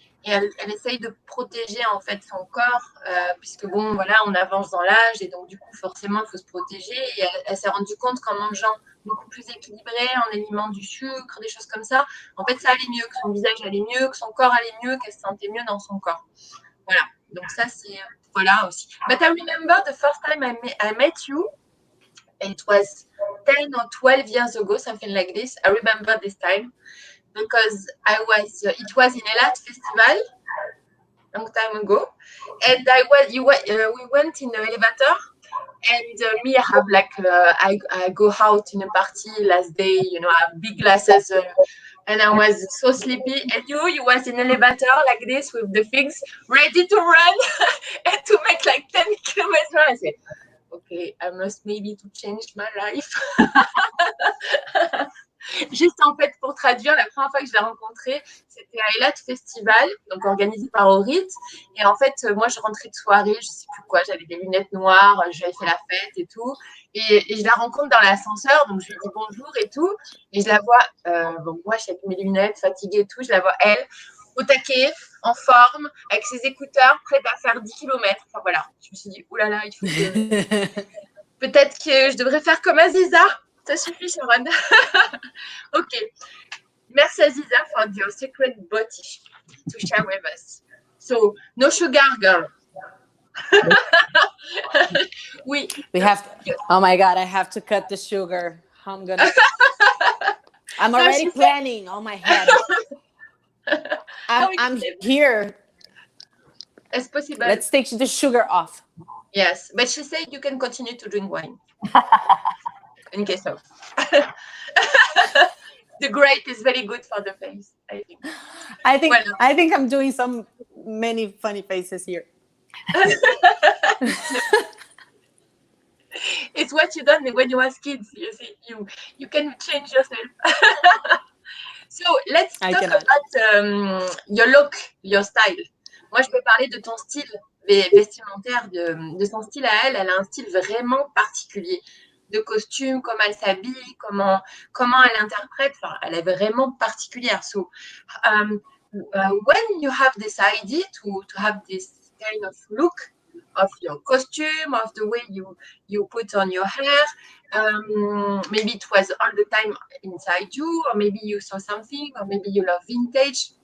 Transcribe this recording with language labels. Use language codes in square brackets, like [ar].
[fr] Et elle essaye de protéger en fait son corps, puisque bon, voilà, on avance dans l'âge et donc du coup, forcément, il faut se protéger. Et elle s'est rendue compte qu'en mangeant beaucoup plus équilibré, en éliminant du sucre, des choses comme ça, en fait, ça allait mieux, que son visage allait mieux, que son corps allait mieux, qu'elle se sentait mieux dans son corps. Voilà. Donc ça, c'est voilà aussi. [en] But I remember the first time I met you, it was 10 or 12 years ago, something like this. I remember this time. Because it was in Elat Festival, long time ago, and we went in the elevator, and me, I have like, I go out in a party last day, you know, I have big glasses, and I was so sleepy, and you was in elevator like this with the things ready to run and to make like 10 kilometers. I said, okay, I must maybe to change my life. [fr] Juste en fait pour traduire, la première fois que je l'ai rencontré, c'était à Elat Festival, donc organisé par Orit. Et en fait, moi, je rentrais de soirée, je sais plus quoi, j'avais des lunettes noires, j'avais fait la fête et tout. Et je la rencontre dans l'ascenseur, donc je lui dis bonjour et tout. Et je la vois, bon, moi, j'ai mes lunettes, fatiguée et tout, je la vois elle, au taquet, en forme, avec ses écouteurs, prête à faire 10 km. Enfin voilà, je me suis dit, oulala, il faut que... Peut-être que je devrais faire comme Aziza. Ça suffit, Sharon. Ok. [en] Merci, Aziza, for your secret body to share with us. So, no sugar, girl. We have. Oh my God! I have to cut the sugar. I'm already planning on my head. I'm here. It's possible. Let's take the sugar off. Yes, but she said you can continue to drink wine. In case of. The grape is very good for the face, I think. I think I'm doing many funny faces here. It's what you done when you was kids. You see, you can change yourself. So let's talk about your look, your style. [fr] Moi, je peux parler de ton style vestimentaire, de son style à elle. Elle a un style vraiment particulier. De costume, comment elle s'habille, comment elle interprète. Enfin, elle est vraiment particulière. [en] So, when you have decided to have this kind of look of your costume, of the way you put on your hair, maybe it was all the time inside you, or maybe you saw something, or maybe you love vintage.